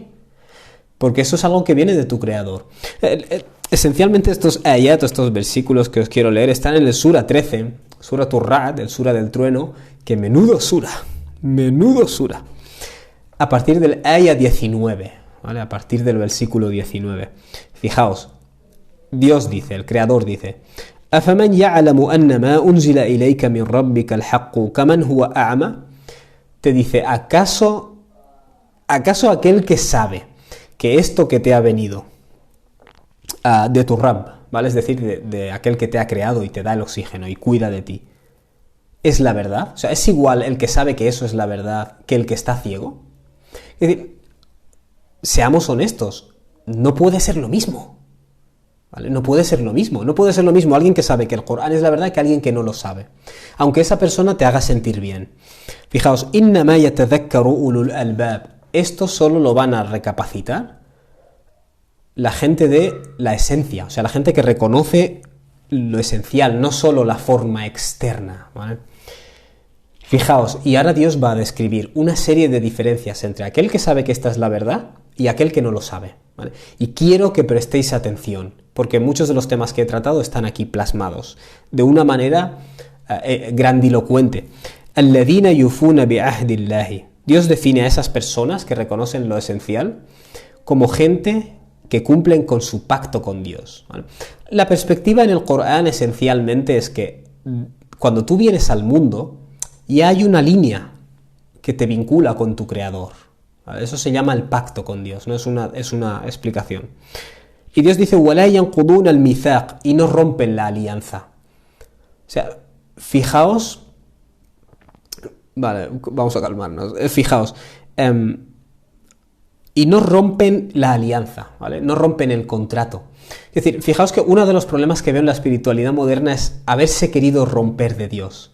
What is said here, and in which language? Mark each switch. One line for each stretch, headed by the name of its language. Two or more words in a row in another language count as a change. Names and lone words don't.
Spanish: Porque eso es algo que viene de tu creador. Esencialmente estos ayat, estos versículos que os quiero leer, están en el Sura 13, Sura Tur-Ra'd, el Sura del Trueno, que menudo Sura. A partir del ayat 19, ¿vale? A partir del versículo 19. Fijaos, Dios dice, el creador dice:
Arabic: أَفَمَنْ يَعْلَمُ أَنَّ مَا أُنْزِلَ إِلَيْكَ مِنْ رَبِّكَ الْحَقُّ كَمَنْ هُوَ أَعْمَى.
Spanish: Te dice, ¿acaso aquel que sabe que esto que te ha venido de tu Rabb, ¿vale? Es decir, de aquel que te ha creado y te da el oxígeno y cuida de ti, es la verdad? O sea, ¿es igual el que sabe que eso es la verdad que el que está ciego? Es decir, seamos honestos, no puede ser lo mismo, ¿vale? No puede ser lo mismo alguien que sabe que el Corán es la verdad que alguien que no lo sabe, aunque esa persona te haga sentir bien. Fijaos,
Arabic: إنما يتذكر أولو الألباب.
Spanish: Esto solo lo van a recapacitar la gente de la esencia, o sea, la gente que reconoce lo esencial, no solo la forma externa, ¿vale? Fijaos, y ahora Dios va a describir una serie de diferencias entre aquel que sabe que esta es la verdad y aquel que no lo sabe, ¿vale? Y quiero que prestéis atención, porque muchos de los temas que he tratado están aquí plasmados de una manera grandilocuente.
Arabic: الذين يوفون بعهد الله.
Spanish: Dios define a esas personas que reconocen lo esencial como gente que cumplen con su pacto con Dios, ¿vale? La perspectiva en el Corán esencialmente es que cuando tú vienes al mundo ya hay una línea que te vincula con tu creador, ¿vale? Eso se llama el pacto con Dios, ¿no? Es una explicación. Y Dios dice
Arabic: وَلَا يَنْقُضُونَ الْمِيثَاقَ,
Spanish: y no rompen la alianza. O sea, fijaos, vale, vamos a calmarnos, fijaos, y no rompen la alianza, ¿vale? No rompen el contrato. Es decir, fijaos que uno de los problemas que veo en la espiritualidad moderna es haberse querido romper de Dios.